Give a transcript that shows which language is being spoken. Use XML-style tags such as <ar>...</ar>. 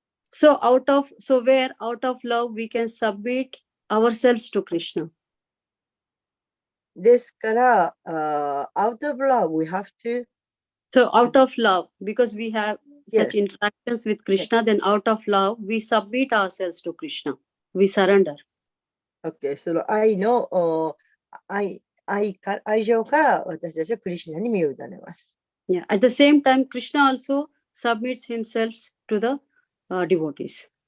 <en>So where out of love we can submit ourselves to Krishna.</en> <ja>ですから、</ja> <en>out of love we have to. So out of love, because we such Yes. interactions with Krishna, then out of love, we submit ourselves to Krishna. We surrender. OK。</en> <ja>その愛の、愛情から私たちはクリシュナに身を委ねます。</ja> <en>Yeah. At the same time, Krishna also submits himself to the devotees.</en>